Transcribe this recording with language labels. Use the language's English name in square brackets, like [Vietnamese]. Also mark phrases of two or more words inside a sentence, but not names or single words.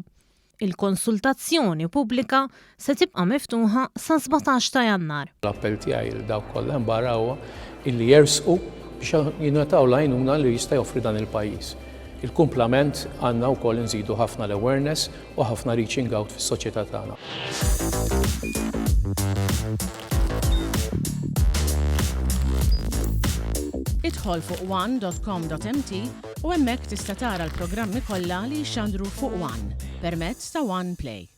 [Maltese] Il-konsultazzjoni pubblika se tibqa' miftuħa sa 17 ta' Jannar. L-appell tiegħi lil dawk kollha hemm barra huwa illi jersqu biex jingħataw l-għajnuna li jista' joffri dan il-pajjiż. Il-kumplament għandna wkoll inżidu ħafna l-awareness u ħafna [English] reaching out [Maltese] fis-soċjetà tagħna. Idħol fuq għan.com.mt u hemmhekk tista' tara l-programmi kollha li jxandru fuq għan permezz ta' One Play.